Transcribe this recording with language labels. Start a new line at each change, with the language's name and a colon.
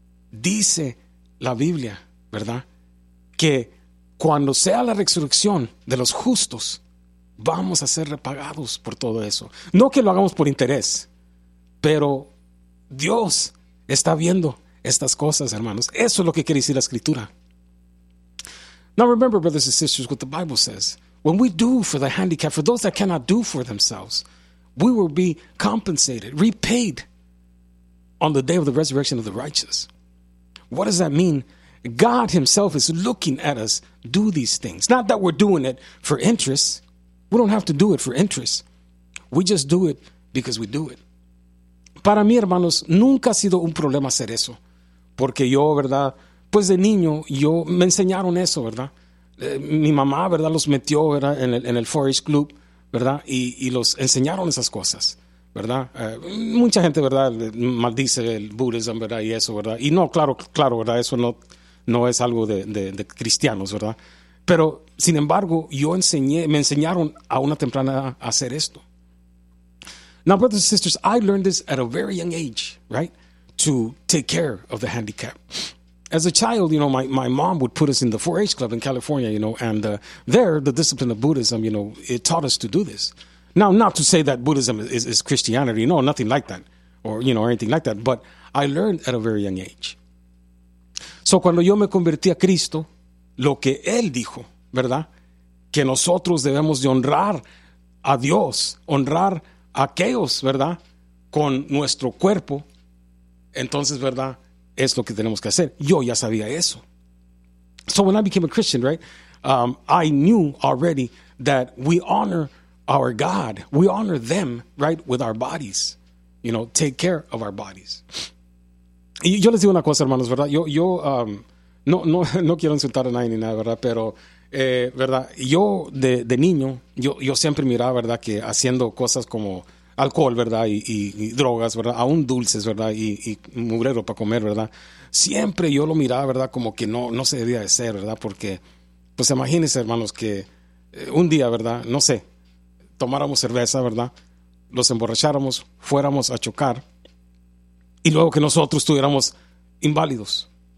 Spanish: Dice la Biblia, ¿verdad?, que cuando sea la resurrección de los justos, vamos a ser repagados por todo eso. No que lo hagamos por interés, pero Dios está viendo estas cosas, hermanos. Eso es lo que quiere decir la Escritura.
English: Now remember, brothers and sisters, what the Bible says. When we do for the handicapped, for those that cannot do for themselves, we will be compensated, repaid on the day of the resurrection of the righteous. What does that mean? God himself is looking at us do these things. Not that we're doing it for interest. We don't have to do it for interest. We just do it because we do it.
Spanish: Para mí, hermanos, nunca ha sido un problema hacer eso. Porque yo, ¿verdad? Pues de niño, yo me enseñaron eso, ¿verdad? Mi mamá, ¿verdad? Los metió, ¿verdad?, en el 4-H Club, ¿verdad? Y los enseñaron esas cosas, ¿verdad? Mucha gente, ¿verdad?, maldice el budismo, ¿verdad?, y eso, ¿verdad? Y no, claro, ¿verdad? Eso no es algo de cristianos, ¿verdad? Pero, sin embargo, me enseñaron a una temprana edad a hacer esto.
English: Now, brothers and sisters, I learned this at a very young age, right? To take care of the handicapped. As a child, you know, my mom would put us in the 4-H Club in California, you know, and there, the discipline of Buddhism, you know, it taught us to do this. Now, not to say that Buddhism is Christianity, no, nothing like that, or, you know, anything like that, but I learned at a very young age.
Spanish: So, cuando yo me convertí a Cristo, lo que Él dijo, ¿verdad?, que nosotros debemos de honrar a Dios, honrar a aquellos, ¿verdad?, con nuestro cuerpo, entonces, ¿verdad?, es lo que tenemos que hacer. Yo ya sabía eso.
English: So when I became a Christian, right, I knew already that we honor our God. We honor them, right, with our bodies. You know, take care of our bodies.
Spanish: Y yo les digo una cosa, hermanos, ¿verdad? No quiero insultar a nadie ni nada, ¿verdad? Pero, ¿verdad? Yo de niño, yo siempre miraba, ¿verdad?, que haciendo cosas como alcohol, ¿verdad?, y drogas, ¿verdad?, aún dulces, ¿verdad?, y mugrero para comer, ¿verdad?, siempre yo lo miraba, ¿verdad?, como que no se debía de ser, ¿verdad?, porque, pues imagínense, hermanos, que un día, ¿verdad?, no sé, tomáramos cerveza, ¿verdad?, los emborracháramos, fuéramos a chocar, y luego que nosotros estuviéramos inválidos.